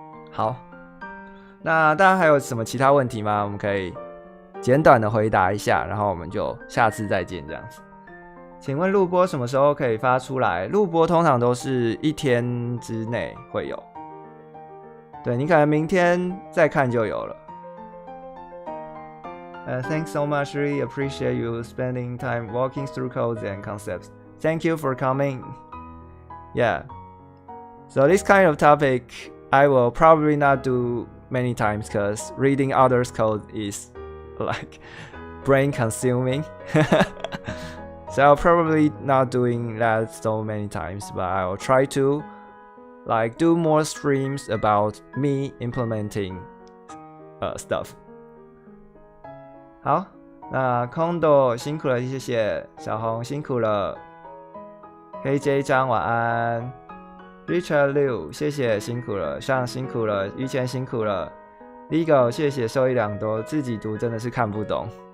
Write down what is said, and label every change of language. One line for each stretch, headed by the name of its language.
Chinese: 好，那大家还有什么其他问题吗？我们可以简短的回答一下，然后我们就下次再见这样子。请问录播什么时候可以发出来？录播通常都是1天之内会有，对，你可能明天再看就有了。
English: Thanks so much. Really appreciate you spending time walking through codes and concepts. Thank you for coming. Yeah. So this kind of topic I will probably not do many times because reading others' code is like brain consuming. So I'll probably not doing that so many times, but I'll try to like do more streams about me implementing stuff.
Chinese: 好，那 Kondo 辛苦了，谢谢小红辛苦了 ，KJ 张晚安 ，Richard Liu 谢谢辛苦了，上辛苦了，于谦辛苦了 ，Legal 谢谢受益良多，自己读真的是看不懂。